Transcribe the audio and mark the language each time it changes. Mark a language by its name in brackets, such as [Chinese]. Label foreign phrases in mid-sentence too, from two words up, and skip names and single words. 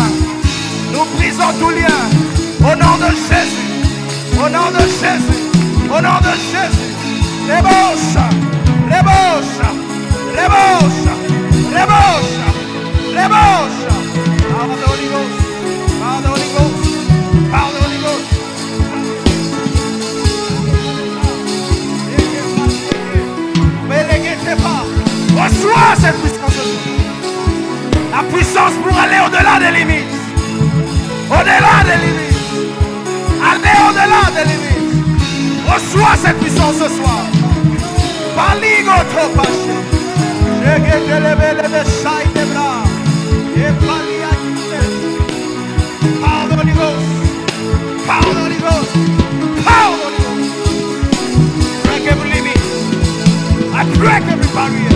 [French] Nous brisons tout lien. Au nom de Jésus. Au nom de Jésus. Au nom de Jésus. Rebosha. Rebosha. Rebosha. Rebosha. Rebosha. [English] Power of the Holy Ghost. Power of the Holy Ghost. Power of the Holy Ghost. [French] Reçois cette puissance. La puissance pour aller au-delà des limites. Au-delà des limites. Aller au-delà des limites. Reçois cette puissance ce soir. Paligo topache. Jegete lebele de shai de bra. Et palia kite. [English] Power of the Holy Ghost. Power of the Holy Ghost. Power of the Holy Ghost. Break every limit. I break every barrier.